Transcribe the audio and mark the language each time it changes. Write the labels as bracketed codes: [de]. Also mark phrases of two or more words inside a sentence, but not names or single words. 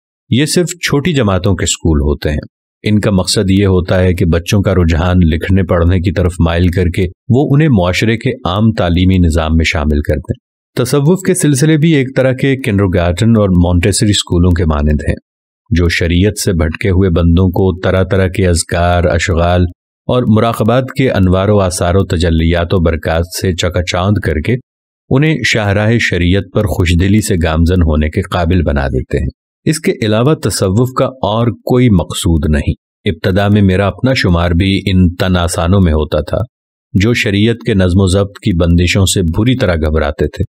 [ur] یہ صرف چھوٹی جماعتوں کے اسکول ہوتے ہیں۔ ان کا مقصد یہ ہوتا ہے کہ بچوں کا رجحان لکھنے پڑھنے کی طرف مائل کر کے وہ انہیں معاشرے کے عام تعلیمی نظام میں شامل کر دیں۔ تصوف کے سلسلے بھی ایک طرح کے کنڈرگارٹن اور مونٹیسری اسکولوں کے مانند ہیں، جو شریعت سے بھٹکے ہوئے بندوں کو طرح طرح کے اذکار، اشغال اور مراقبات کے انوار و آثار و تجلیات و برکات سے چکا چاند کر کے انہیں شاہراہ شریعت پر خوشدلی سے گامزن ہونے کے قابل بنا دیتے ہیں۔ اس کے علاوہ تصوف کا اور کوئی مقصود نہیں۔ ابتدا میں میرا اپنا شمار بھی ان تن آسانوں میں ہوتا تھا جو شریعت کے نظم و ضبط کی بندشوں سے بری طرح گھبراتے تھے۔